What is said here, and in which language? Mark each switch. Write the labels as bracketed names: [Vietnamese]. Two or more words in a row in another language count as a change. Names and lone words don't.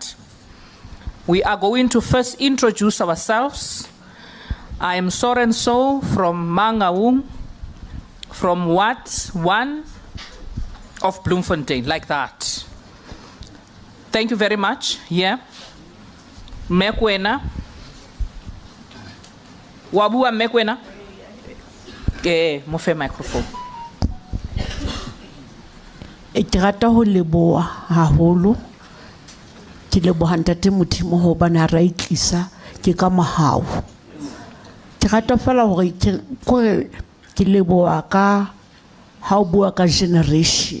[English] We are going to first introduce ourselves. I am So from Mangaung, from Ward 1 of Bloemfontein, like that. Thank you very much. Yeah. [Southern Sotho] Mekwena. Wabua Mekwena. Mofe microphone. Ke rata ho leboha haholo. Ke leboha ntate Modimo hobane ra itlisa ke ka mahao. Ke rata fela hore ke leboha ka ha o bua ka generation.